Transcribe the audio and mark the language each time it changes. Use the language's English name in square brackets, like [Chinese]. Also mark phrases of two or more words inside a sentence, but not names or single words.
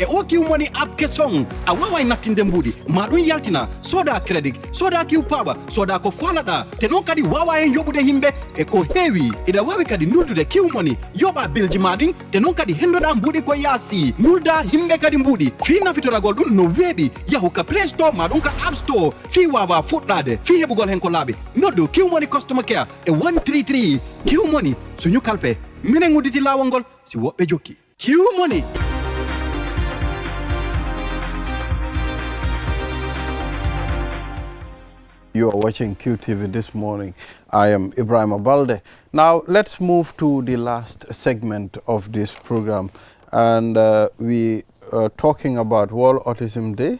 [Fula] o kiumoni app kesong a wawai nattinde mbuuɗi ma ɗum yaltina soda crédit soda kiw paɓa soda ko falaɗa te non kadi wawa hen yoɓude himɓe e ko heewi ida wawi kadi nuldude kiumoni yoɓa bilji maɗin te non kadi hendoɗa mbuuɗi ko yaasi nulda himɓe kadi mbuuɗi fi nafitoragol ɗum no weeɓi yahu ka [English] play store [Fula] ma ɗum ka [English] app store [Fula] fi wawa fuɗɗade fi heɓugol hen ko laaɓi noddu kiwmoni [English] customer care [Fula] e 133 kiwmoni suñu kalpe minen udditi lawol ngol si woɓɓe jokki kiwmoni. [English] You are watching QTV this morning. I am Ibrahim Abalde. Now let's move to the last segment of this program, and we are talking about World Autism Day.